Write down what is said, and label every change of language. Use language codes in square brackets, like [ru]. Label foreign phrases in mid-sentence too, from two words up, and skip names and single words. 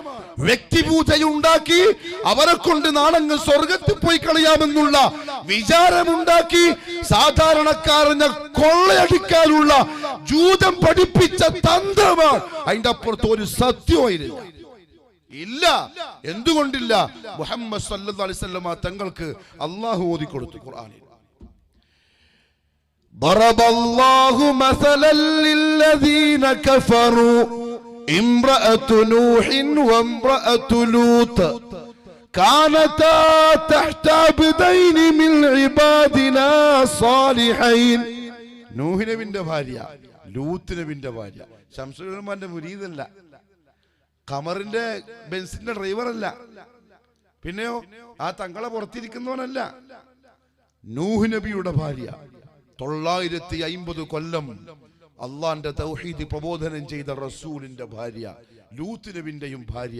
[ml] വ്യക്തിപൂജയുണ്ടാക്കി അവരെ കൊണ്ട് നാളങ്ങ് സ്വർഗത്തിൽ പോയി കളയാമെന്നുള്ള വിചാരമുണ്ടാക്കി സാധാരണക്കാരനെ കൊള്ളയടിക്കാനുള്ള ജൂതം പഠിപ്പിച്ച തന്ത്രമാണ്. അതിന്റെ അപ്പുറത്ത് ഒരു സത്യമായിരുന്നു ഇല്ല. എന്തുകൊണ്ടില്ല? മുഹമ്മദ് [ar] صلى الله عليه وسلم [ml] തങ്ങൾക്ക് അല്ലാഹു ഓതി കൊടുത്തു ഖുർആനിൽ, [ar] ضرب الله مثلا للذين كفروا امرأة نوح وامرأة لوط كانتا تحت عبدين من عبادنا صالحين. [ml] നൂഹ് നബിയുടെ ഭാര്യ, ലൂത്ത് നബിയുടെ ഭാര്യ. ശംസുലുലമാന്റെ മുരീദല്ല, ഖമറിന്റെ ബെൻസിന്റെ ഡ്രൈവറല്ല, പിന്നെയോ ആ തങ്ങളെ പുറത്തിരിക്കുന്നവനല്ല. നൂഹ് നബിയുടെ ഭാര്യ 950 കൊല്ലം അള്ളാന്റെ തൗഹീദ് പ്രബോധനം ചെയ്ത റസൂലിന്റെ ഭാര്യ, ലൂത്ത് നബിന്റെയും ഭാര്യ.